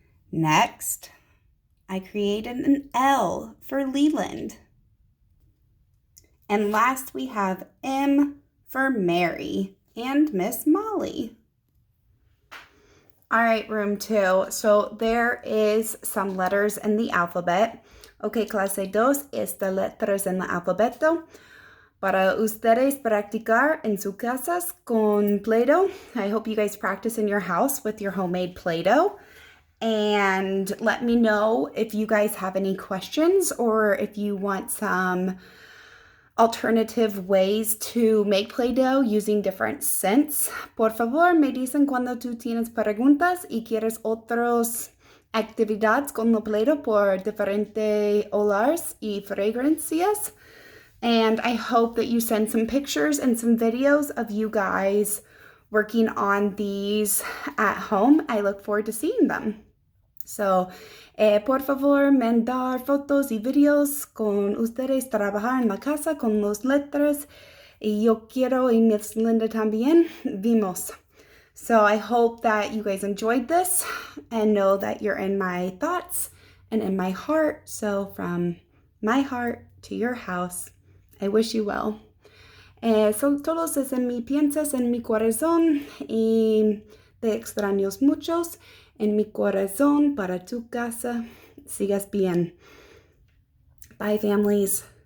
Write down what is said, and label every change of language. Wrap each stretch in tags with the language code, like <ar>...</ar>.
<en>Next, I created an L for Leland. And last we have M for Mary and Miss Molly. All right, room 2. So there is some letters in the alphabet.</en> <es>Okay, clase 2, esta letras en el alfabeto. Para ustedes practicar en sus casas con Play-Doh.</es> <en>I hope you guys practice in your house with your homemade Play-Doh. And let me know if you guys have any questions or if you want some alternative ways to make Play-Doh using different scents.</en> <es>Por favor, me dicen cuando tú tienes preguntas y quieres otras actividades con el Play-Doh por diferentes olores y fragancias.</es> <en>And I hope that you send some pictures and some videos of you guys working on these at home. I look forward to seeing them.</en> <es>So, por favor, mandar fotos y videos con ustedes trabajar en la casa con las letras. Y yo quiero y Miss Linda también vimos.</es> <en>So I hope that you guys enjoyed this and know that you're in my thoughts and in my heart. So from my heart to your house, I wish you well.</en> <es>Son todos es en mi piensas en mi corazón y te extraños muchos. En mi corazón para tu casa. Sigas bien.</es> <en>Bye, families.</en>